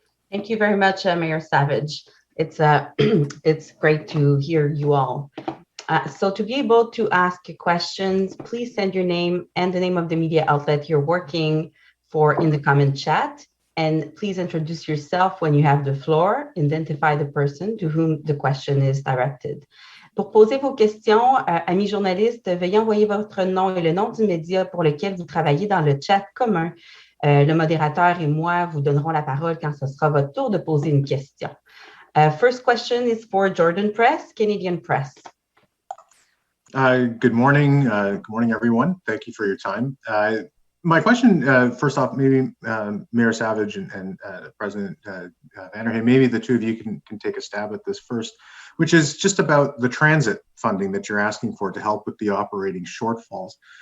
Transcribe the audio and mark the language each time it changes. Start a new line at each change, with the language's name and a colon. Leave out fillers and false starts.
English: Thank you very much, Mayor Savage. It's it's great to hear you all. So to be able to ask questions, please send your name and the name of the media outlet you're working for in the comment chat. And please introduce yourself when you have the floor. Identify the person to whom the question is directed.
French: Pour poser vos questions, amis journalistes, veuillez envoyer votre nom et le nom du média pour lequel vous travaillez dans le chat commun. Le modérateur et moi vous donnerons la parole quand ce sera votre tour de poser une question.
English: First question is for Jordan Press, Canadian Press. Good morning. Good morning, everyone. Thank you for your time. My question, first off, maybe Mayor Savage and President Vander Hayden, maybe the two of you can take a stab at this first, which is just about the transit funding that you're asking for to help with the operating shortfalls.